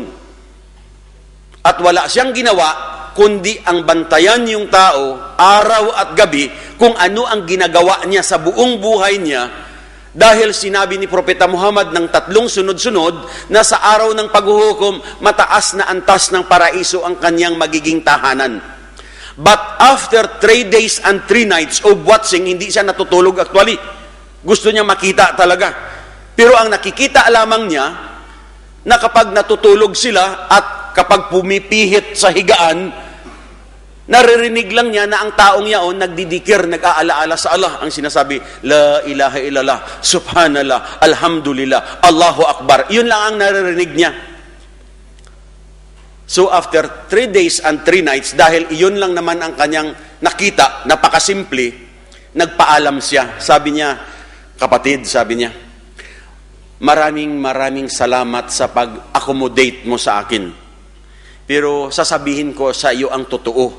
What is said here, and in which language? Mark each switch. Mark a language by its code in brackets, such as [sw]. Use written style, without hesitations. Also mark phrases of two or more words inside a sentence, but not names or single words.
[tl] At wala siyang ginawa, kundi ang bantayan yung tao, araw at gabi, kung ano ang ginagawa niya sa buong buhay niya, dahil sinabi ni Propeta Muhammad ng 3 sunod-sunod na sa araw ng paghuhukom, mataas na antas ng paraiso ang kanyang magiging tahanan. [en] But after 3 days and 3 nights of watching, [tl] hindi siya natutulog actually. Gusto niya makita talaga. Pero ang nakikita lamang niya, na kapag natutulog sila at kapag pumipihit sa higaan, Naririnig lang niya na ang taong yaon nagdidikir, nag-aalaala sa Allah. Ang sinasabi, [ar] لا إله إلا الله سبحان الله الحمد لله الله أكبر. [tl] Yun lang ang naririnig niya. [en] So after 3 days and 3 nights, [tl] dahil iyon lang naman ang kanyang nakita, napakasimple, nagpaalam siya. Sabi niya, kapatid, sabi niya, maraming salamat sa pag-accommodate mo sa akin. Pero sasabihin ko sa iyo ang totoo.